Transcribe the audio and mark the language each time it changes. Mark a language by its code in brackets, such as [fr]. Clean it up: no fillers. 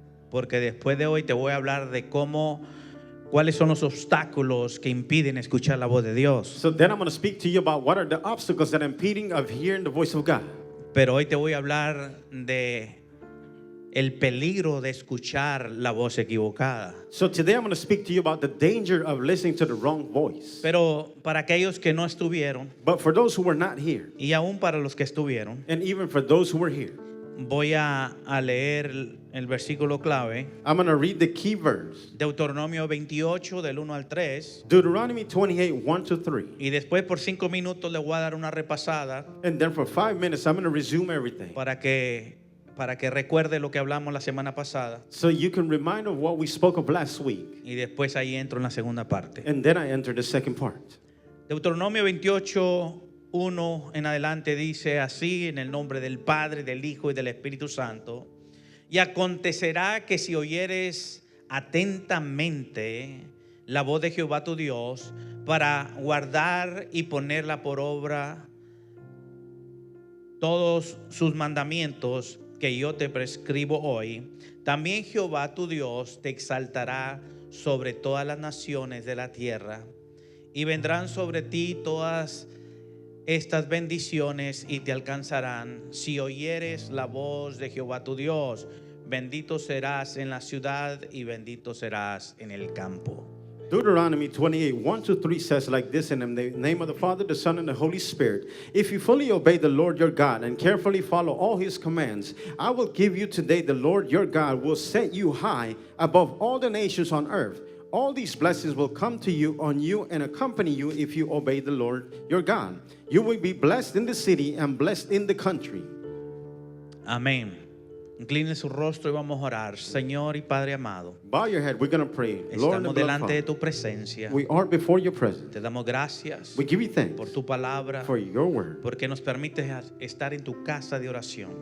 [es] Porque después de hoy te voy a hablar de cuáles son los obstáculos que impiden escuchar la voz de Dios. [en] So then I'm going to speak to you about what are the obstacles that are impeding of hearing the voice of God. [es] Pero hoy te voy a hablar de el peligro de escuchar la voz equivocada. [en] So today I'm going to speak to you about the danger of listening to the wrong voice. [es] Pero para aquellos que no estuvieron, [en] But for those who were not here, [es] y aún para los que estuvieron, [en] and even for those who were here, [es] voy a leer el versículo clave. [en] I'm going to read the key verse. [es] Deuteronomio 28 del 1 al 3. [en] Deuteronomy 28, 1 to 3. [es] Y después por 5 minutos le voy a dar una repasada [en] And then for 5 minutes, I'm going to resume everything. [es] para que recuerde lo que hablamos la semana pasada. [en] So you can remind of what we spoke of last week. [es] Y después ahí entro en la segunda parte. [en] And then I enter the second part. [es] Deuteronomio 28, 1 en adelante dice así: en el nombre del Padre, del Hijo y del Espíritu Santo. Y acontecerá que si oyeres atentamente la voz de Jehová tu Dios, para guardar y ponerla por obra todos sus mandamientos que yo te prescribo hoy, también Jehová tu Dios te exaltará sobre todas las naciones de la tierra, y vendrán sobre ti todas estas bendiciones y te alcanzarán si oyeres la voz de Jehová tu Dios. Bendito serás en la ciudad y bendito serás en el campo. [en] Deuteronomy 28, 1 to 3 says like this: in the name of the Father, the Son, and the Holy Spirit. If you fully obey the Lord your God and carefully follow all his commands, I will give you today. The Lord your God will set you high above all the nations on earth. All these blessings will come to you on you and accompany you if you obey the Lord your God. You will be blessed in the city and blessed in the country. [es] Amén. Incline su rostro y vamos a orar. Señor y Padre amado, [en] Bow your head. We're going to pray. Lord and [es] estamos [en] beloved [es] delante de [en] Father, [es] tu presencia. [en] we are before your presence. [es] Te damos gracias [en] We give you thanks [es] por tu palabra, [en] for your word, [es] porque nos permites estar en tu casa de oración,